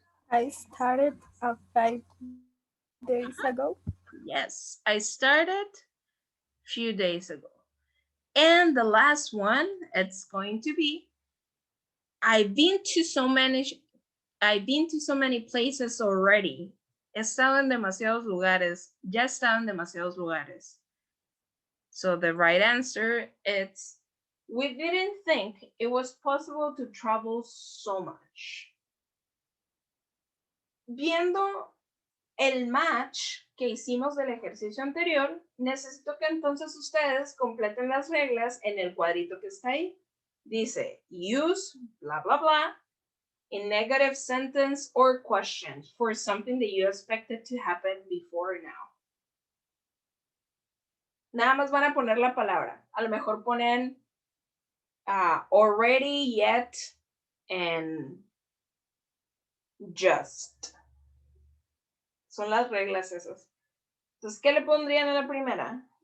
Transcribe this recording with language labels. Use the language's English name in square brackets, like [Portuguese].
[English] I started 5 days ago. Yes, I started a few days ago. And the last one, it's going to be, I've been to so many places already. [Spanish] He estado en demasiados lugares. Ya he estado en demasiados lugares. [English] So the right answer is, we didn't think it was possible to travel so much. [Spanish] Viendo el match que hicimos del ejercicio anterior, necesito que entonces ustedes completen las reglas en el cuadrito que está ahí. Dice, [English] use, bla, bla, bla, in negative sentence or question for something that you expected to happen before now. [Spanish] Nada más van a poner la palabra. A lo mejor ponen already, yet, and just. Son las reglas esas. Entonces, ¿qué le pondrían a la primera?